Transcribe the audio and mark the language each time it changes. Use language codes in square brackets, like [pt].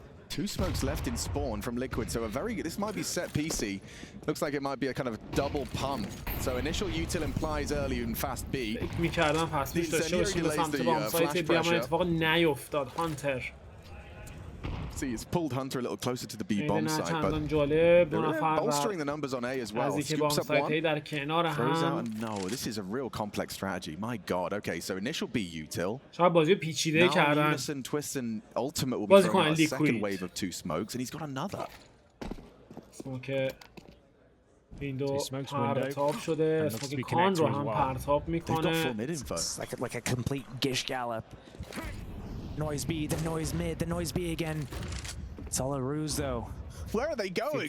[en] 2 smokes left in spawn from Liquid, so a very good. This might be set PC. Looks like it might be a kind of double pump. So initial util implies early and fast B. [fa] می‌کردم پس پیش داشته باشیم به سمت بام سایت بی اما اتفاق نیفتاد. هانتر [en] See, it's pulled Hunter a little closer to the B bomb side, but they're bolstering the numbers on A as well. Scoops up one, throws out a no. This is a real complex strategy. My God. Okay, so initial B util. [fa] شاید بازی پیچیده کردن. [en] Unison, Twist, and Ultimate will be throwing out a second wave of 2 smokes, and he's got another. [fa] Smoke ویندو پرتاب شده. اسموک کان رو هم پرتاب میکنه. [en] Like a complete gish gallop. Noise B, the noise mid, the noise B again. It's all a ruse though. Where are they going?